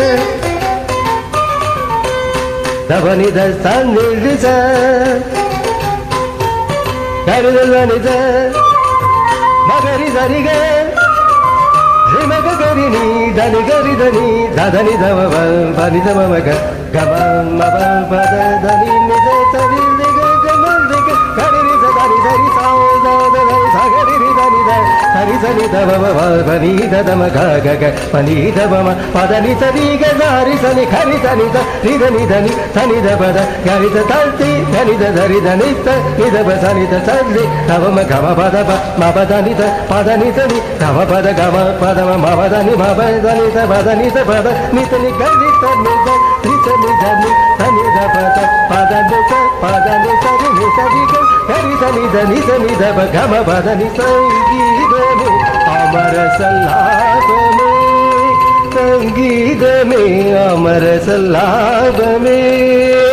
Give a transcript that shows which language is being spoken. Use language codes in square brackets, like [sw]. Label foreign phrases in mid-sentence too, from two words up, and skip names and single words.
[te] ദപനി ദ സനി രി സ ഗരി ദനി സ മഗരി സരി ഗ രിമഗ ഗരി നി ധനി ഗരി ധനി ധനി ധമ പനി ധമ മഗ ഗമ മബ പദ ധനി നി സ സരി നി ഗ ഗമ രി ഗ ഗരി രി സ ധനി സരി സ ധ ധ സ ഗരി രി ധനി ധ సరి సని దమ పని దమ గ గ గ పని దమ పదని సరి గ సారి సని ఖరి సని ద నిద నిదని సని ద పద గరి ద తల్తి సని ద ధరి ద నిత నిద బ సని ద సల్లి తవ మ గమ పద ప మ పద ని ద పద ని సని తవ పద గమ పద మ పద ని మ పద ని ద పద ని ద పద ని త ని గరి త ని ద ని త ని ద ని సని ద పద పద ని స పద ని సరి ని సరి గ గరి సని ద ని సని ద ప గమ పద ని సంగీతమే అమర సల్లాభమే సంగీతమే అమర సల్లాభమే